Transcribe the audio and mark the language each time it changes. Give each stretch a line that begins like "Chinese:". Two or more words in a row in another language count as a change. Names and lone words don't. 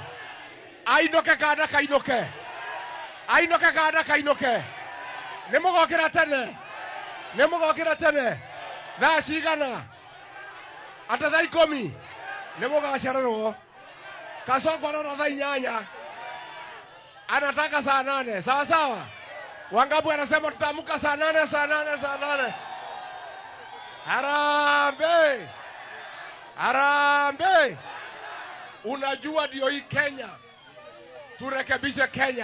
Kikuyu: Ainoke kana kainoke? Ainoke kana kainoke? Nimugokira tene. Nimugokira tene. Thaa cigana? Ata thaa 10. Nimugacererwo. Kasongo na thaa 8.
Swahili: Anataka saa 8. Sawa sawa? Wangapi wanasema tutaamka saa 8, saa 8, saa 8? Harambee! Harambee! Unajua ndio hii Kenya. Turekebishe Kenya.